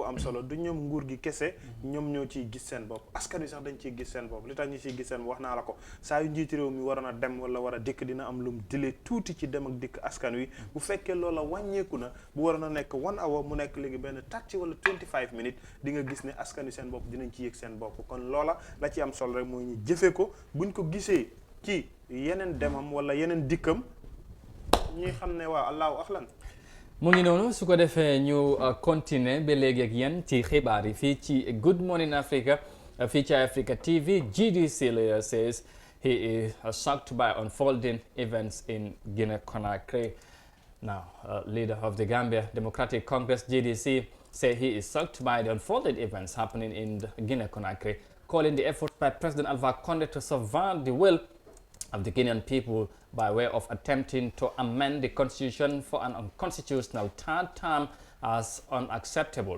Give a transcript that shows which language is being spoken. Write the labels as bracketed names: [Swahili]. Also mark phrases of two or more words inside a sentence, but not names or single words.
[Wolof] am solo du ñoom nguur gi kese ñoom ñoo ciy gis seen bopp askan wi sax dañ ciy gis seen bopp li tax ñu ciy gis seen bopp wax naa la ko saa yu njiiti réew mi waroon a dem wala war a dikk dina am lum dilee tuuti ci dem ak dikk askan wi bu fekkee loola wàññeeku na bu waroon a nekk 1 hour mu nekk léegi benn 30 wala 25 minutes di nga gis ne askan wi seen bopp dinañ ci yëg seen bopp kon loola la ci am solo rek mooy ñu jëfee ko buñ ko gisee ci yeneen demam wala yeneen dikkam ñuy xam ne waaw allahu axlan mu ngi noonu su ko defee ñu continuer ba léegi ak yéen ci xibaar yi fii ci Good Morning Africa fii ci Africa TV. [English] GDC lawyer says he is shocked by unfolding events in Guinea-Conakry. Now, leader of the Gambia Democratic Congress, GDC, say he is shocked by the unfolded events happening in Guinea-Conakry, calling the efforts by President Alpha Condé to subvert the will of the Guinean people by way of attempting to amend the constitution for an unconstitutional third term as unacceptable.